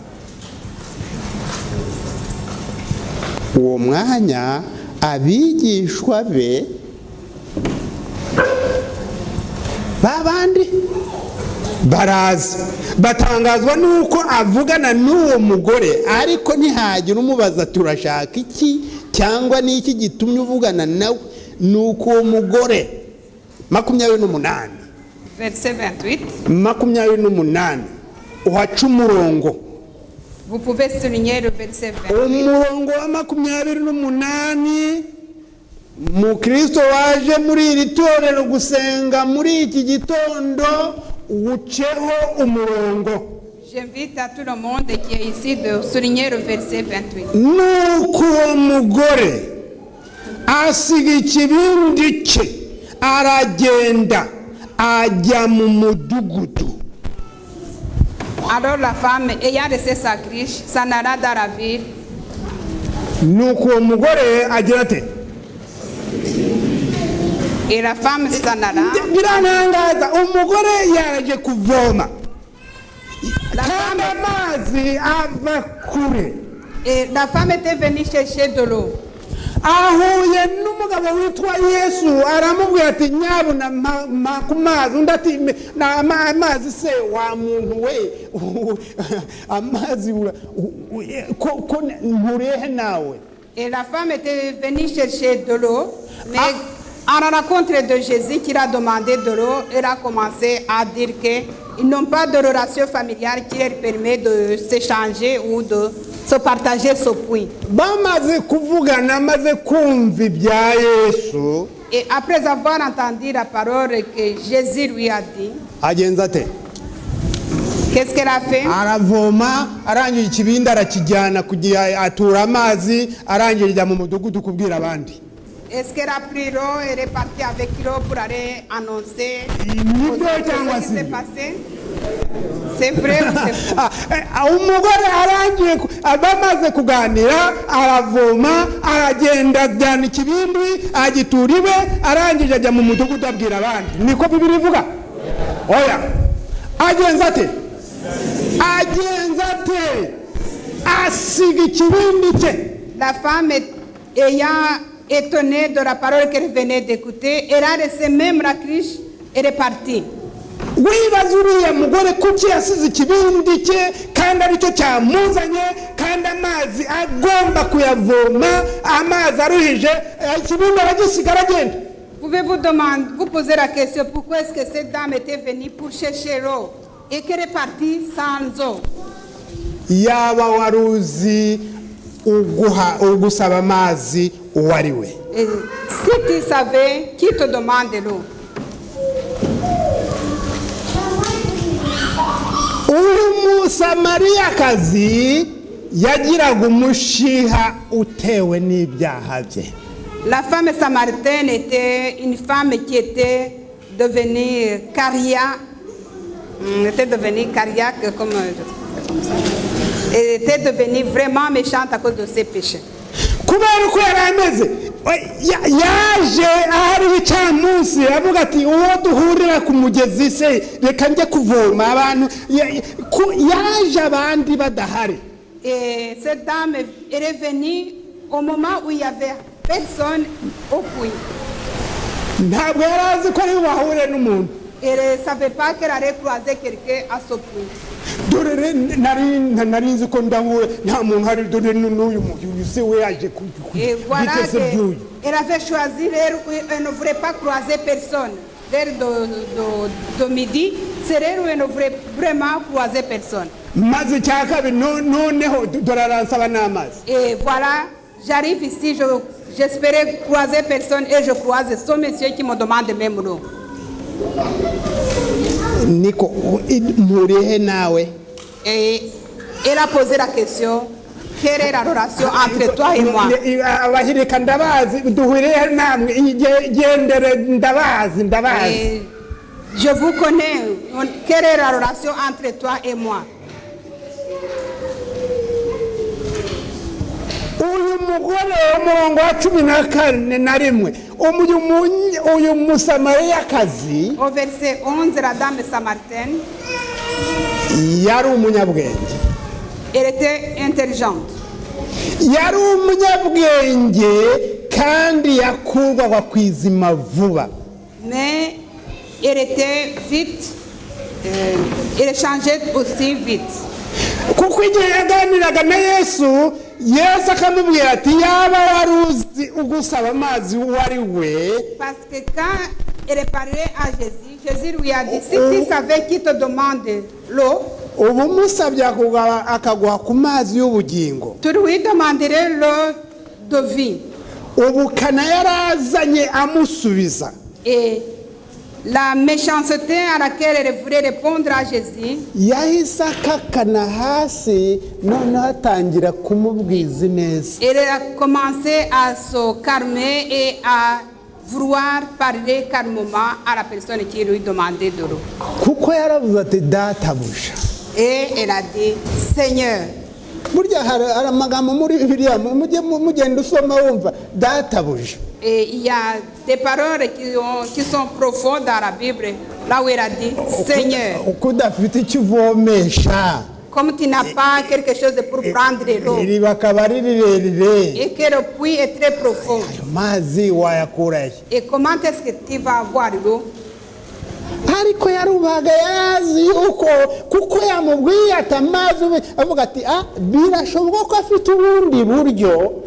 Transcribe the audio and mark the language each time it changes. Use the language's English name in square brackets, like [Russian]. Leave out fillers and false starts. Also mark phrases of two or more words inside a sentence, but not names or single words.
[Kinyarwanda] Uwo mwanya abigishwa be babandi baraza batangazwa nuko avugana n'uwo mugore ariko ntihagira umubaza turashaka iki cyangwa niki gitumye uvugana nawe. Nuko uwo mugore 28 [French] Verset 28. [Kinyarwanda] 28 uhaca umurongo. [French] Vous pouvez souligner le verset 28. [Kinyarwanda] Umurongo wa 28 Mukristo waje muri iri torero gusenga muri iki gitondo uceho umurongo. [French] J'invite à tout le monde qui est ici de souligner le verset 28. [Kinyarwanda] Nuko uwo mugore asiga ikibindi cye aragenda ajya mu mudugudu. [French] Alors la femme ayant laissé sa cruche s'en alla dans la ville. [Kinyarwanda] Nuko uwo mugore agira ate [French] Et la femme s'en alla. [Kinyarwanda] Biranangaza umugore yaje kuvoma kandi amazi ava kure. [French] Et la femme était venue chercher de l'eau. [Kinyarwanda] Ahuye n'umugabo witwa Yesu aramubwira ati nyabuna makumazi undi ati amazi se wa muntu we amazi ko nturehe nawe. [French] Et la femme était venue chercher de l'eau, mais à la rencontre de Jésus qui a demandé de l'eau, elle a commencé à dire qu'ils n'ont pas de relation familiale qui leur permet de s'échanger ou de se partager ce puits. [Kinyarwanda] Bamaze kuvugana maze kumva ibya Yesu. [French] Et après avoir entendu la parole que Jésus lui a dit, [Kinyarwanda] agenza ate [French] qu'est-ce qu'elle a fait? [Kinyarwanda] Aravoma arangije ikibindi arakijyana kugira atura amazi arangije ijya mu mudugudu kubwira abandi. [French] Est-ce qu'elle a pris l'eau et est partie avec l'eau pour aller annoncer ce qui s'est passé? C'est vrai ou c'est faux? [Kinyarwanda] Umugore arangiye abamaze kuganira aravoma aragenda ajyana ikibindi agitura iwe arangije ajya mu mudugudu abwira abandi. Niko Bibiri ivuga? Oya. Agenza ate asiga ikibindi cye. [French] La femme ayant étonnée de la parole qu'elle venait d'écouter, elle a laissé même la cruche et est partie. [Kinyarwanda] Wibaza uriya mugore kuki yasize ikibindi cye kandi aricyo cyamuzanye kandi amazi agomba kuyavoma amazi aruhije ikibindi aragisigara agenda. [French] Vous Pouvez-vous vous poser la question pourquoi est-ce que cette dame était venue pour chercher l'eau et qu'elle est partie sans eau? [Kinyarwanda] yaba waruzi ugusaba amazi uwariwe. [French] Et si tu savais qui te demande de l'eau. [Kinyarwanda] uyu musamariyakazi yagiraga umushiha utewe n'ibyaha bye. [French] La femme samaritaine était une femme qui était devenue cardiaque, comme elle était devenue vraiment méchante à cause de ses péchés. [Kinyarwanda] kubera uko yari ameze yaje ahari icamunsi avuga ati uwo duhurira ku mugezi se reka njye kuvoma abantu yaje abandi badahari. [French] Et cette dame est venue au moment où il y avait personne au puits. [Kinyarwanda] ntabwo yari azi ko ari buhahure n'umuntu. [French] Elle ne savait pas qu'elle allait croiser quelqu'un à ce puits. [Kinyarwanda] dore nari nzi ko ndahure nta muntu hari dore n'uyu se we yaje [French] Et voilà qu'elle avait choisi l'heure où elle ne voulait pas croiser personne. L'heure de midi, c'est l'heure où elle ne voulait vraiment croiser personne. [Kinyarwanda] maze cya kabiri noneho dore aransaba n'amazi. [French] Et voilà, j'arrive ici, j'espérais croiser personne et je croise ce monsieur qui me demande même l'eau. [Kinyarwanda] niko murihe nawe. [French] Et elle a posé la question, quelle est la relation entre toi et moi? [Kinyarwanda] abahirika ndabazi duhuriye namwe gendere ndabazi. [French] Et je vous connais, quelle est la relation entre toi et moi? [Kinyarwanda] uyu mugore w'umurongo wa 14 uyu musamariyakazi [French] Au verset 11, la dame samaritaine, [Kinyarwanda] yari umunyabwenge. [French] elle était intelligente. [Kinyarwanda] yari umunyabwenge kandi yakurwaga ku izima vuba. [French] Mais elle était vite, elle changeait aussi vite. [Kinyarwanda] kuko igihe yaganiraga na Yesu akamubwira ati yaba wari uzi ugusaba amazi wari we. [French] Parce que quand elle parlait à Jésus, Jésus lui a dit, si tu savais qui te demande l'eau, [Kinyarwanda] ubu musabye akaguha ku mazi y'ubugingo. [French] tu lui demanderais l'eau de vie. [Kinyarwanda] ubukana yarazanye amusubiza. [French] Et la méchanceté à laquelle elle voulait répondre à Jésus, [Kinyarwanda] yahise akakana hasi noneho atangira kumubwiza neza. [French] elle a commencé à se calmer et à vouloir parler calmement à la personne qui lui demandait de l'eau. [Kinyarwanda] kuko yaravuze ati databuja. [French] Et elle a dit, Seigneur. [Kinyarwanda] burya hari amagambo muri Bibiliya mugenda usoma wumva databuja. [French] Et il y a des paroles qui sont profondes dans la Bible, là où elle a dit, Seigneur. [Kinyarwanda] uko udafite icyo uvomesha. [French] Comme tu n'as pas quelque chose pour prendre de l'eau [Kinyarwanda] iriba akaba ari rirerire. [French] et que le puits est très profond. [Kinyarwanda] ayo mazi wayakurahe. [French] Et comment est-ce que tu vas avoir l'eau? [Kinyarwanda] ariko yarubaga yazi uko kuko yamubwiye ati amazi avuga ati birashoboka ko afite ubundi buryo.